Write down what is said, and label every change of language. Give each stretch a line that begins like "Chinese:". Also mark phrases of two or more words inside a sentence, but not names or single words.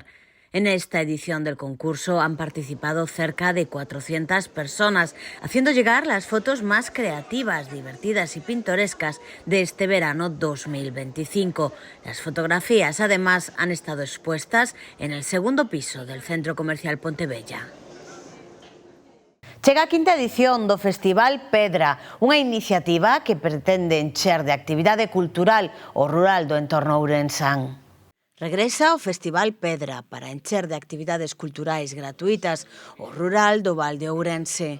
Spanish: En esta edición del concurso han participado cerca de 400 personas, haciendo llegar las fotos más creativas, divertidas y pintorescas de este verano 2025. Las fotografías, además, han estado expuestas en el segundo piso del Centro Comercial Pontebella.
Galician: Chega a quinta edición do Festival Pedra, unha iniciativa que pretende encher de actividade cultural o rural do entorno ourensán. Regresa o Festival Pedra para encher de actividades culturais gratuitas o rural do Val de Ourense.